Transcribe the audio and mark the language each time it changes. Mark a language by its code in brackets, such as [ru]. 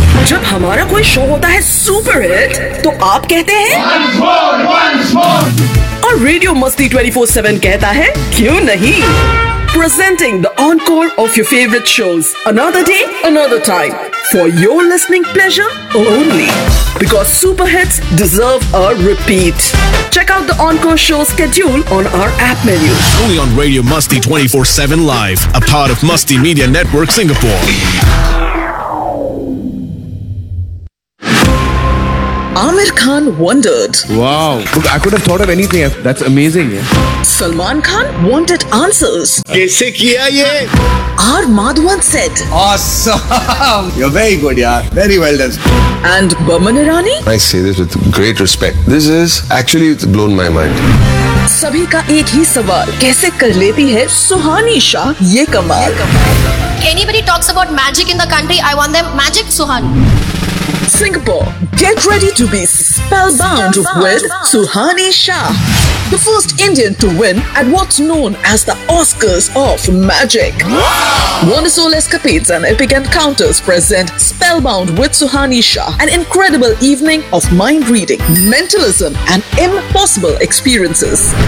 [hi] जब हमारा कोई शो होता है सुपर हिट तो आप कहते हैं [en] one's more. [hi] और रेडियो मस्ती 24/7 कहता है क्यों नहीं. [en] Presenting the encore of your favorite shows. Another day, another time. For your listening pleasure only. Because super hits deserve a repeat. Check out the encore show schedule on our app menu. Only on Radio Musti 24/7 Live. A part of Musti Media Network Singapore. Aamir Khan wondered. Wow. Look, I could have thought of anything. That's amazing. Yeah. Salman Khan wanted answers. [hi] कैसे किया ये? [en] R. Madhavan said. Awesome. You're very good, yeah. Very well done. And Boman Irani? I say this with great respect. This is actually blown my mind. [hi] सभी का एक ही सवाल. कैसे कर लेती है सुहानी शाह ये कमाल? [en] Anybody talks about magic in the country, I want them magic Suhan. Singapore, get ready to be spellbound with Suhani Shah, the first Indian to win at what's known as the Oscars of Magic. Wow! Wonderful Escapades and Epic Encounters present Spellbound with Suhani Shah, an incredible evening of mind reading, mentalism and impossible experiences.